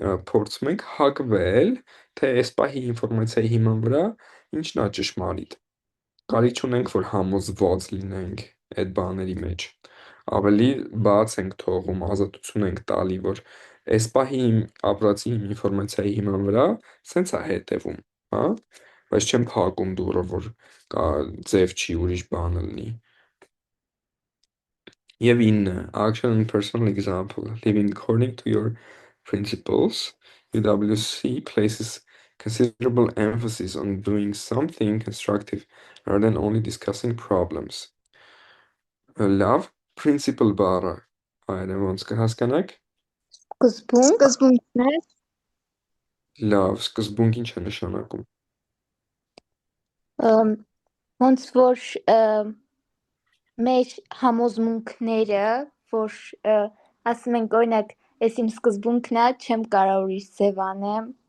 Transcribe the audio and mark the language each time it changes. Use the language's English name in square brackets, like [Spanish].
[Armenian] փորձում ենք հակվել, թե այս պահի ինֆորմացիայի հիման վրա ինչն է ճշմարիտ։ Կարիք չունենք, որ համոզված լինենք այդ բաների մեջ։ Ավելի բաց ենք թողում, ազատություն ենք տալի, որ այս պահի իմ ապրածի ինֆորմացիայի հիման վրա սենց է հետևում, հա, բայց չեմ փակում դուռը, որ կա ձև չի ուրիշ բան լինի։ Եվ 9. [English] Action and personal example. Living according to your principles, UWC places considerable emphasis on doing something constructive rather than only discussing problems. [Armenian] Love, principle բառը հայերեն ոնց կհասկանաք։ Սկզբունք, Սկզբունքներ, Լավ, սկզբունք ինչ է նշանակում։ ոնց որ մեր համոզմունքները, որ ասում ենք օրինակ, ես իմ սկզբունքն է, չեմ կարող ուրիշ ձև անեմ։